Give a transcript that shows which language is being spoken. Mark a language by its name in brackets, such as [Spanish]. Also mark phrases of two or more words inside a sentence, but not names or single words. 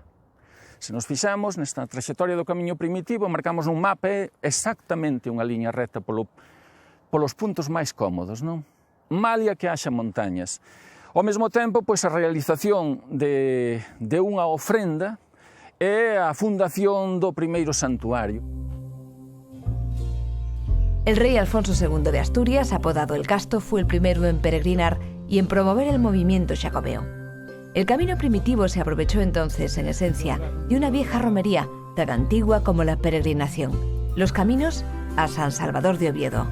[Galician] Se nos fixamos nesta traxectoria do camiño primitivo, marcamos un mapa exactamente unha liña recta polos puntos máis cómodos, non? Malia que haxa montañas. Ao mesmo tempo, pois a realización de unha ofrenda é a fundación do primeiro santuario. [Spanish] El rey Alfonso II de Asturias, apodado el Casto, fue el primero en peregrinar y en promover el movimiento xacobeo. El camino primitivo se aprovechó entonces, en esencia, de una vieja romería tan antigua como la peregrinación, los caminos a San Salvador de Oviedo.